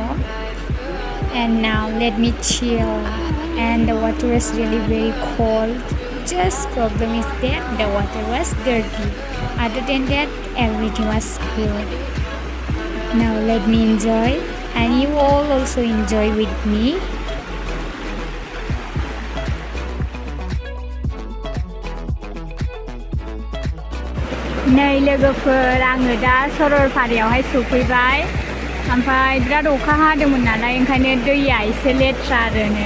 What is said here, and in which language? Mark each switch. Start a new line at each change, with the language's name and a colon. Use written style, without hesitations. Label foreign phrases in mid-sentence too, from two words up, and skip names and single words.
English: And now let me chill, and the water is really very cold. Just problem is that the water was dirty. Other than that, everything was good. Now let me enjoy, and you all also enjoy with me.
Bodo: नै लोगोफोर, आङो दा सरलपारायावहाय सफैबाय। ओमफ्राय बिराद अखा हादोंमोन नालाय, ओंखायनो दैया एसे लेथ्रा आरो नै।